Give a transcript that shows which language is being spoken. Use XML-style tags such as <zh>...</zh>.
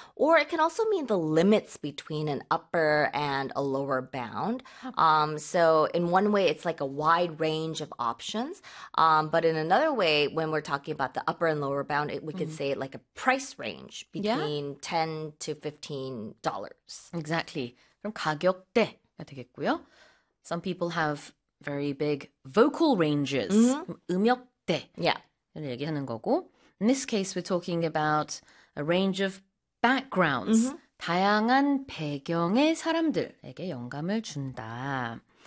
<en>Or it can also mean the limits between an upper and a lower bound. So in one way, it's like a wide range of options. But in another way, when we're talking about the upper and lower bound, we could say like a price range between $10 to $15. Exactly.</en> <ko>그럼 가격대가 되겠고요.</ko> <en>Some people have very big vocal ranges.</en> <ko>음역대를 얘기하는 거고.</ko> <en>In this case, we're talking about a range of backgrounds.</en> <ko>다양한 배경의 사람들에게 영감을 준다.</ko>